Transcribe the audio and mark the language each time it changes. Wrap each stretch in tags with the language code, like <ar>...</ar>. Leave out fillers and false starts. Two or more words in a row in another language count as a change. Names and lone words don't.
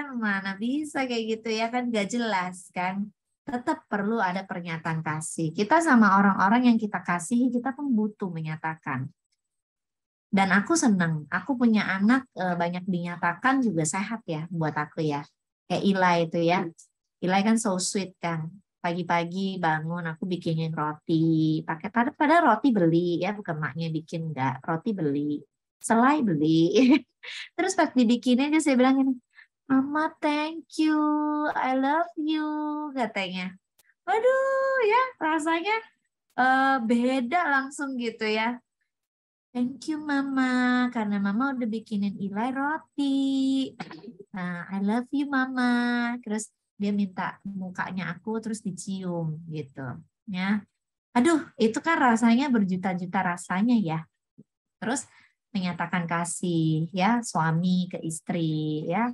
<id>Mana bisa kayak gitu ya kan, nggak jelas kan. Tetap perlu ada pernyataan kasih. Kita sama orang-orang yang kita kasihi, kita pun butuh menyatakan. Dan aku senang, aku punya anak banyak dinyatakan juga sehat ya buat aku ya. Kayak Ila itu ya. Ila kan</id> <en>so sweet</en> <id>kan. Pagi-pagi bangun aku bikinin roti. Pada roti beli ya, bukan maknya bikin enggak. Roti beli. Selai beli. Terus pas dibikinin dia saya bilang gini,</id> <en>"Mama, thank you. I love you,"</en> <id>katanya. Waduh ya, rasanya beda langsung gitu ya.</id> <en>"Thank you Mama,</en> <id>karena Mama udah bikinin Ilai roti. Nah,</id> <en>I love you Mama."</en> <id>Terus dia minta mukanya aku terus dicium gitu. Ya, aduh itu kan rasanya berjuta-juta rasanya ya. Terus menyatakan kasih ya suami ke istri ya.</id>